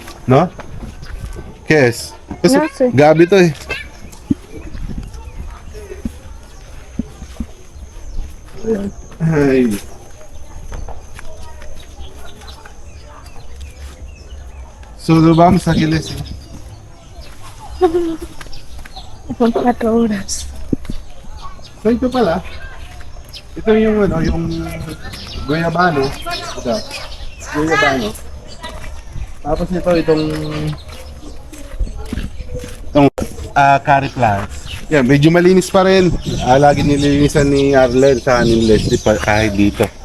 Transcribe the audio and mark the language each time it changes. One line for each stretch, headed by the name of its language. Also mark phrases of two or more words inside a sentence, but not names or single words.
English: No? Yes. Kasi No, sir.
Filipino: gabi to eh. Ay. So,
Spanish: vamos a Leslie. 4 horas.
Filipino: So ito pala, ito yung ano, yung guyabano. Ito, guyabano. Tapos itong
English: curry plants.
Filipino: Yan, medyo malinis pa rin. Lagi nililinisan ni Arlen sa ni Leslie kahit dito.